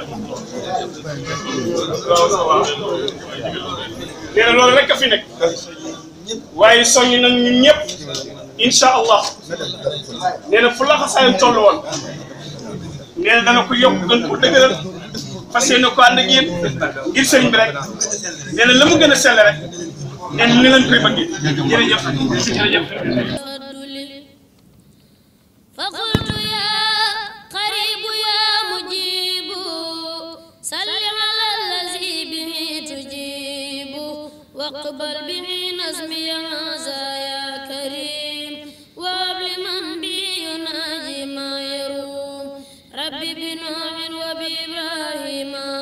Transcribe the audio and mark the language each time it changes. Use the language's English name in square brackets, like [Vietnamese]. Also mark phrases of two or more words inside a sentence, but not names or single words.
[Wolof] nee na loolu rek a fi nekk waaye soññ nañ ñun ñëpp [Arabic] إن شاء الله [Wolof] nee na fu laxasaayam toll woon nee na dana ko yokk gën ko dëgëral fas yéene ko ànd ak yéen ngir sëriñ bi rek nee na la mu gën a sell rek nee na ni lañ koy bëggee jërëjëf. [Arabic] واقبل به نظمي هذا يا كريم وابل من بي يناجي ما يروم ربي بنوح وبإبراهيم